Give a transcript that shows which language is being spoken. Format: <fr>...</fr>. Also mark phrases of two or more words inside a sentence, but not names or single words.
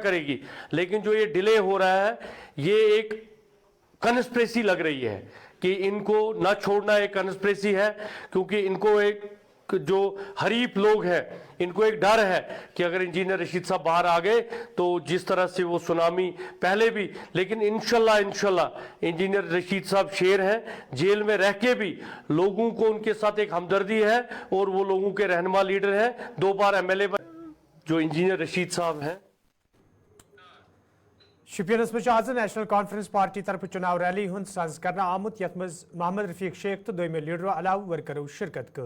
<ur>کرے گی، لیکن جو یہ ڈیلے ہو رہا ہے یہ ایک کنسپریسی لگ رہی ہے کہ ان کو نہ چھوڑنا ایک کنسپریسی ہے، کیونکہ ان کو ایک جو حریف لوگ ہیں ان کو ایک ڈر ہے کہ اگر انجینئر رشید صاحب باہر آ گئے تو جس طرح سے وہ سونامی پہلے بھی، لیکن</ur> <ar>انشاءاللہ</ar> <ur>انجینئر رشید صاحب شیر ہیں، جیل میں رہ کے بھی لوگوں کو ان کے ساتھ ایک ہمدردی ہے، اور وہ لوگوں کے رہنما لیڈر ہیں، 2 بار MLA جو انجینئر رشید صاحب ہیں۔</ur> <ks>شپینس مز آز نیشنل کانفرنس پارٹی طرف چناو ریلی ہند ساز کرنا آمت یت مز محمد رفیق شیخ تو دویمو لیڈرو علاوہ ورکرو شرکت کر۔</ks>